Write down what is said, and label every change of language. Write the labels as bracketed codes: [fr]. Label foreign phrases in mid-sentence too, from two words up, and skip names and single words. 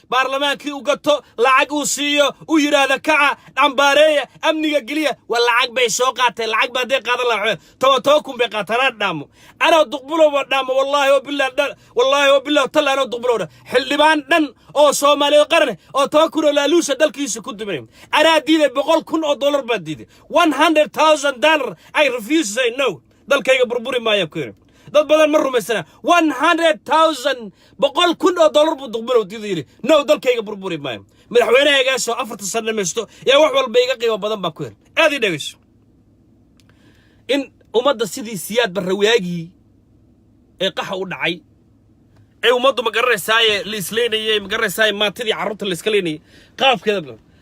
[so] Baarlamaankii uu gato, lacag uu siiyo, uu yiraahdo, "Kaca, dhambaareeya, amniga geliya." Waa lacag bay soo qaateen. Lacag baa dee qaadan lahaa. Toban, toban kun bay qaataan. Aan dhaamo. Anoo Duqbalow baa dhaamo. [ar] Wallaahi wa billah, [so] dha-, [ar] wallaahi wa billah, [so] talla anoo Duqbalow dha. Xildhibaan dhan oo Soomaaliya qaran ah oo toban kun oo laaluusha dalkiisa ku dumay. Anaa diiday, boqol kun oo dollar baa diiday. [en] One hundred thousand dollar, I refuse to say no. [so] Dalkayga burburi maayo ku yiri. Dad badan ma rumaysana. [en] One hundred thousand, [so] boqol kun oo dollar buu Duqbalow diiday yiri. No, dalkayga burburi maayo. Madaxweynahaygaasoo afarta sano dhamaysto, yaa wax walba iga qiimo badan baa ku yiri. Aad ii dhegeyso. In ummadda sidii Siyaad Barre waagii ee qaxa u dhacay, ee ummaddu ma garanaysaa, ee la isleynayay, ma garanaysaa, maantidii carruurta la iska leynayay, qaabkeeda badan.